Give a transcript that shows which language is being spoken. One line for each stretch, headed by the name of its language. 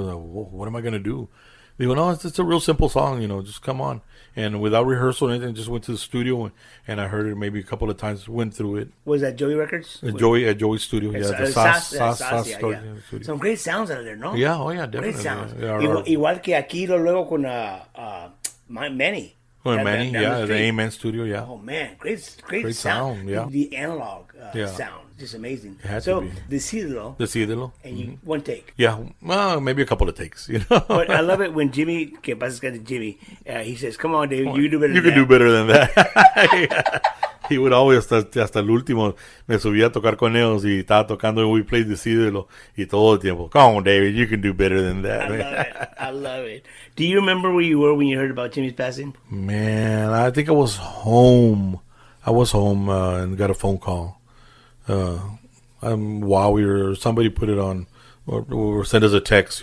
English: What am I going to do?
Spanish: Dijo, no,
English: it's a real simple song, just come on. And without rehearsal or anything, just went to the studio, and I heard it maybe a couple of times, went through it. Was that Joey Records? At Joey's studio, the SAS studio. Some great sounds out of there, no? Yeah, definitely. Great sounds. Yeah,
Spanish: Igual que aquí, luego con Manny.
English: Manny, the Amen Studio, yeah. Oh man, great sound, yeah. The analog sound, just amazing. It had so to be. Decídelo, and you one take. Yeah, well, maybe a couple of takes, But I love it when Jimmy,
Spanish: que pasa que Jimmy,
English: he says, "Come on, Dave, you can do better. You can do better than that." He would always,
Spanish: hasta el último, me subía a tocar con ellos y estaba tocando
English: and we played
Spanish: Decídelo y todo el tiempo.
English: Come on, David, you can do better than that. I love it. Do you remember where you were when you heard about Jimmy's passing? Man, I think I was home. And got a phone call. While somebody put it on or sent us a text,